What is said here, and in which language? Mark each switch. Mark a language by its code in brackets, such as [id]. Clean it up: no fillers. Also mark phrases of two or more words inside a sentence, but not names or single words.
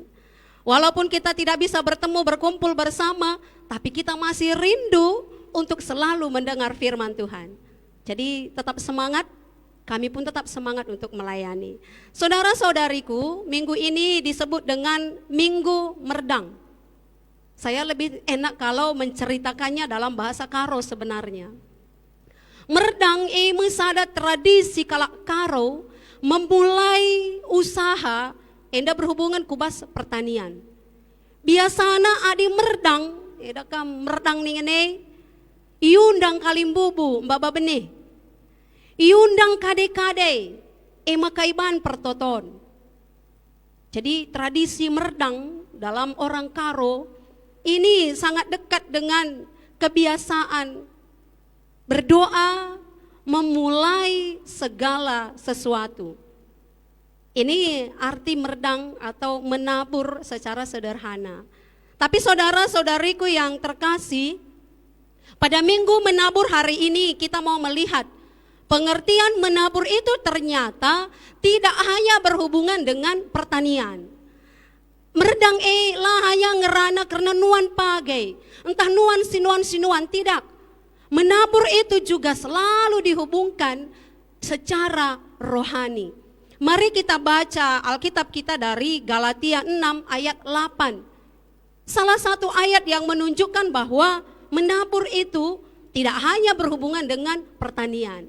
[id] Walaupun kita tidak bisa bertemu, berkumpul bersama, tapi kita masih rindu untuk selalu mendengar firman Tuhan. Jadi tetap semangat, kami pun tetap semangat untuk melayani. Saudara-saudariku, minggu ini disebut dengan Minggu Merdang. Saya lebih enak kalau menceritakannya dalam bahasa Karo sebenarnya. [btx] Merdang mesada tradisi kalak Karo [id] memulai usaha [btx] enda berhubungan kubas pertanian. Biasana adi merdang, edakam merdang ningene, iundang kalimbubu mbaba benih, iundang kade-kade, emakaiban pertoton. [id] Jadi tradisi merdang dalam orang Karo ini sangat dekat dengan kebiasaan berdoa memulai segala sesuatu. Ini arti merdang atau menabur secara sederhana. Tapi saudara-saudariku yang terkasih, pada minggu menabur hari ini kita mau melihat pengertian menabur itu ternyata tidak hanya berhubungan dengan pertanian. [btx] Merdang lah hanya ngerana karena nuan pagai, entah nuan sinuan tidak. [id] Menabur itu juga selalu dihubungkan secara rohani. Mari kita baca Alkitab kita dari Galatia 6 ayat 8. Salah satu ayat yang menunjukkan bahwa menabur itu tidak hanya berhubungan dengan pertanian.